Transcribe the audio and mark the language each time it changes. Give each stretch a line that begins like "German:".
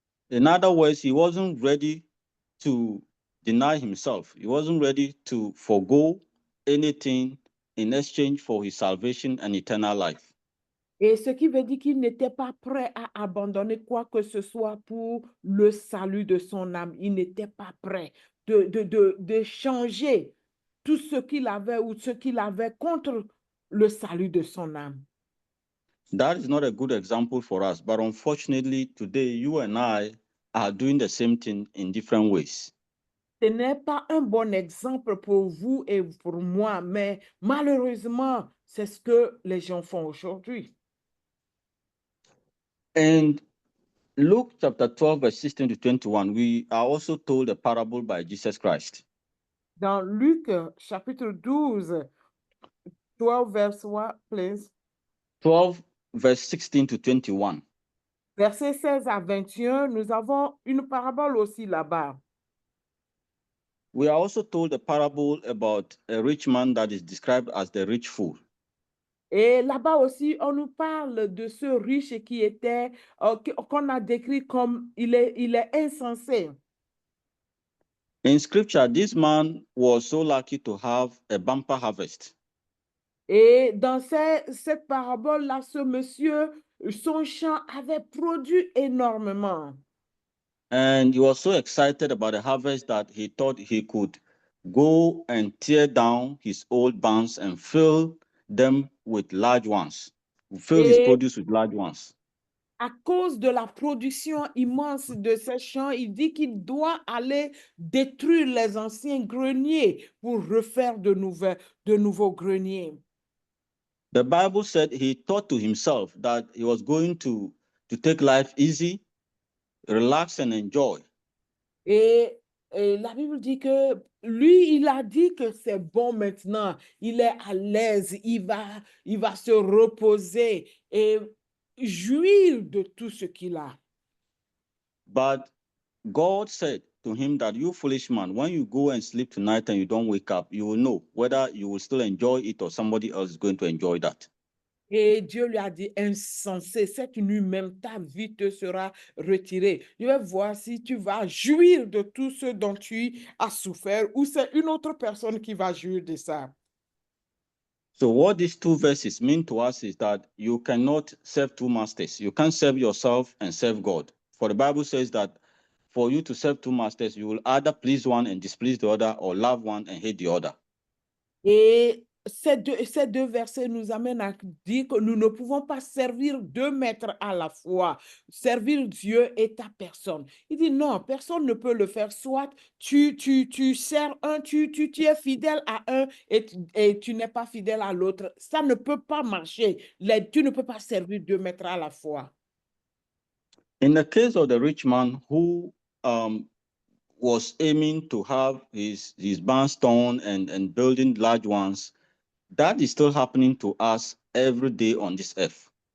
English: In other words, he wasn't ready to deny himself. He wasn't ready to forgo anything in exchange for his salvation and eternal life.
French: Et ce qui veut dire qu'il n'était pas prêt à abandonner quoi que ce soit pour le salut de son âme. Il n'était pas prêt de changer tout ce qu'il avait ou ce qu'il avait contre le salut de son âme.
English: That is not a good example for us, but unfortunately, today, you and I are doing the same thing in different ways.
French: Ce n'est pas un bon exemple pour vous et pour moi, mais malheureusement, c'est ce que les gens font aujourd'hui.
English: And Luke chapter 12, verse 16 to 21, we are also told a parable by Jesus Christ.
French: Dans Luc chapitre 12, 12
English: verse what, please? 12, verse 16 to 21.
French: Versets 16 à 21, nous avons une parabole aussi là-bas.
English: We are also told a parable about a rich man that is described as the rich fool.
French: Et là-bas aussi, on nous parle de ce riche qui était, qu'on a décrit comme il est insensé.
English: In scripture, this man was so lucky to have a bumper harvest.
French: Et dans cette parabole-là, ce monsieur, son champ avait produit énormément.
English: And he was so excited about the harvest that he thought he could go and tear down his old barns and fill them with large ones, fill his
French: Et
English: produce with large ones.
French: à cause de la production immense de ces champs, il dit qu'il doit aller détruire les anciens greniers pour refaire de nouveaux greniers.
English: The Bible said he thought to himself that he was going to take life easy, relax and enjoy.
French: Et la Bible dit que lui, il a dit que c'est bon maintenant, il est à l'aise, il va se reposer et jouir de tout ce qu'il a.
English: But God said to him that, you foolish man, when you go and sleep tonight and you don't wake up, you will know whether you will still enjoy it or somebody else is going to enjoy that.
French: Et Dieu lui a dit, insensé, cette nuit même, ta vie te sera retirée. Je vais voir si tu vas jouir de tout ce dont tu as souffert ou c'est une autre personne qui va jouir de ça.
English: So what these two verses mean to us is that you cannot serve two masters. You can't serve yourself and serve God. For the Bible says that for you to serve two masters, you will either please one and displease the other, or love one and hate the other.
French: Et ces deux versets nous amènent à dire que nous ne pouvons pas servir deux maîtres à la fois, servir Dieu et ta personne. Il dit non, personne ne peut le faire. Soit tu sers un, tu es fidèle à un et tu n'es pas fidèle à l'autre. Ça ne peut pas marcher. Tu ne peux pas servir deux maîtres à la fois.
English: In the case of the rich man who was aiming to have his barns torn and building large ones, that is still happening to us every day on this earth.